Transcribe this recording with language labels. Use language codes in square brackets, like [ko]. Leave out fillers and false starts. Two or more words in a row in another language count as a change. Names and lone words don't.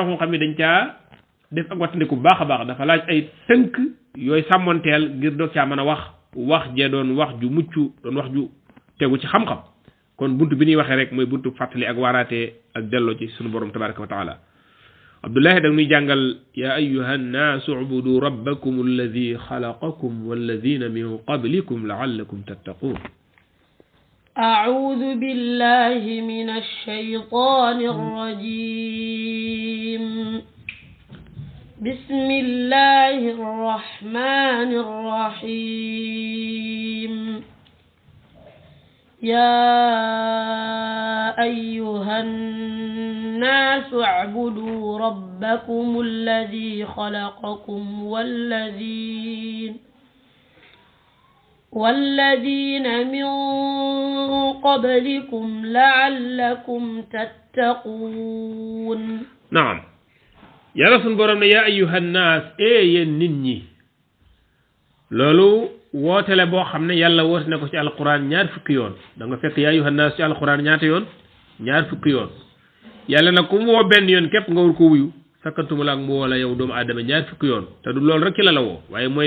[wo] a xam ne dañ caa def ak wattandiku bu baax a baax dafa laaj ay tënk yooyu sàmmonteel ngir doog caa mën a wax jee doon wax ju mucc doon wax ju tegu ci xam-xam kon buntu bi ñuy waxee rek mooy buntu fàttali ak waaraatee ak delloo ci sunu borom [ar] تبارك وتعالى [wo] abdullahi da nuy jàngal [ar] يا أيها الناس اعبدوا ربكم الذي خلقكم والذين من قبلكم لعلكم تتقون أعوذ بالله من الشيطان الرجيم بسم الله الرحمن الرحيم يا أيها الناس اعبدوا ربكم الذي خلقكم والذين من قبلكم لعلكم تتقون [wo] نعم yàlla sun borom ne [ar] يا أيها الناس [wo] yéen nit ñi loolu woote la boo xam ne yàlla woote na ko ci alquran ñaar fukki yoon da nga fekk [ar] يا أيها الناس [wo] ci alquran ñaata yoon ñaar fukki yoon yàlla nag ku mu woo benn yoon képp nga war ko wuyu sakkantuma la ak mu woo la yow doomu aadama ñaar fukki yoon te du loolu rek ci la la woo waaye mooy